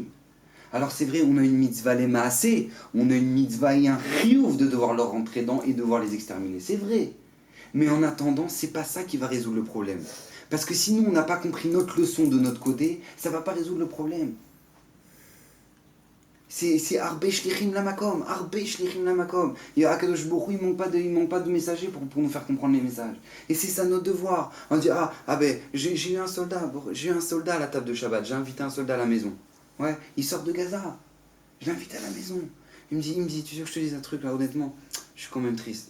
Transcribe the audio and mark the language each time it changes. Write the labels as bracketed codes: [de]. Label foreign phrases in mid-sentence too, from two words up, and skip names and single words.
[fr] Alors c'est vrai, on a une mitzvah les maasé, on a une mitzvah et un chiyuv de devoir leur rentrer dedans et devoir les exterminer, c'est vrai. Mais en attendant, c'est pas ça qui va résoudre le problème. Parce que si nous, on n'a pas compris notre leçon de notre côté, ça va pas résoudre le problème. [he] C'est הרבה שלוחים למקום, הרבה שלוחים למקום. [fr] Et Akadosh Baruch Hu, il manque pas de messagers pour nous faire comprendre les messages. Et c'est ça notre devoir. On dit, j'ai eu un soldat à la table de Shabbat, j'ai invité un soldat à la maison. Ouais, il sort de Gaza. Je l'ai invité à la maison. Il me dit, tu sais que je te dis un truc là, honnêtement, je suis quand même triste.